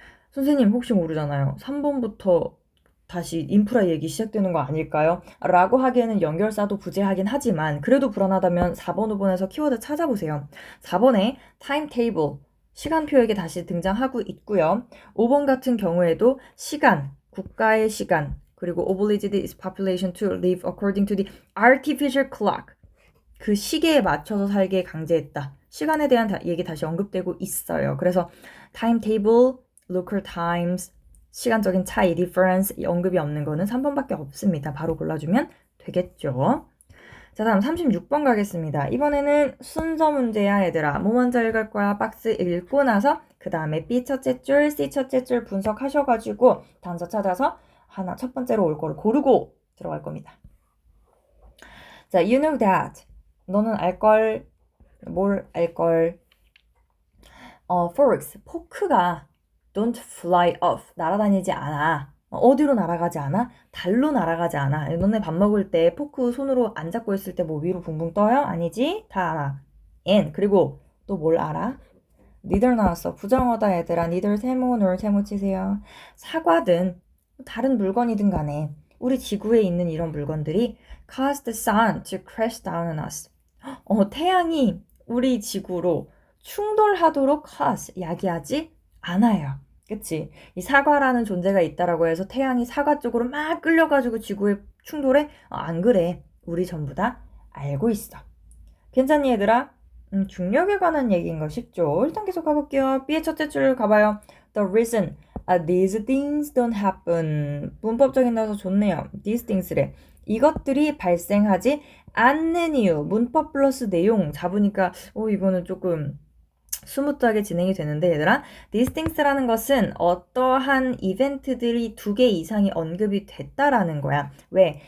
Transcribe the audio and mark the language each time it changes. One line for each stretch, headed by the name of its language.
Korean: 선생님 혹시 모르잖아요. 3번부터 다시 인프라 얘기 시작되는 거 아닐까요? 라고 하기에는 연결사도 부재하긴 하지만 그래도 불안하다면 4번, 5번에서 키워드 찾아보세요. 4번에 타임테이블, 시간표에게 다시 등장하고 있고요. 5번 같은 경우에도 시간, 국가의 시간, 그리고
English: obliged its population to live according to the artificial clock.
Korean: 그 시계에 맞춰서 살게 강제했다. 시간에 대한 얘기 다시 언급되고 있어요. 그래서 timetable, local times, 시간적인 차이, difference 언급이 없는 거는 3번밖에 없습니다. 바로 골라주면 되겠죠. 자, 다음 36번 가겠습니다. 이번에는 순서 문제야, 얘들아. 뭐 먼저 읽을 거야? 박스 읽고 나서 그 다음에 B 첫째 줄, C 첫째 줄 분석하셔가지고 단서 찾아서 하나 첫 번째로 올 거를 고르고 들어갈 겁니다. 자,
English: you know that.
Korean: 너는 알걸. 뭘 알걸.
English: forks,
Korean: 포크가
English: don't fly off.
Korean: 날아다니지 않아. 어디로 날아가지 않아? 달로 날아가지 않아. 너네 밥 먹을 때 포크 손으로 안 잡고 있을 때 뭐 위로 붕붕 떠요? 아니지? 다 알아. and 그리고 또 뭘 알아? neither 나왔어. 부정어다 얘들아. neither 세모 nor 세모 치세요. 사과든 다른 물건이든 간에 우리 지구에 있는 이런 물건들이
English: cause the sun to crash down on us.
Korean: 태양이 우리 지구로 충돌하도록 cause, 야기하지 않아요. 그치? 이 사과라는 존재가 있다라고 해서 태양이 사과 쪽으로 막 끌려가지고 지구에 충돌해? 안 그래. 우리 전부 다 알고 있어. 괜찮니 얘들아? 중력에 관한 얘기인 거 쉽죠? 일단 계속 가볼게요. B의 첫째 줄 가봐요.
English: The reason these things don't happen.
Korean: 문법적인 단서 좋네요. These things래. 이것들이 발생하지 않는 이유. 문법 플러스 내용 잡으니까 이거는 조금 스무트하게 진행이 되는데 얘들아, these things라는 것은 어떠한 이벤트들이 2개 이상이 언급이 됐다라는 거야. 왜?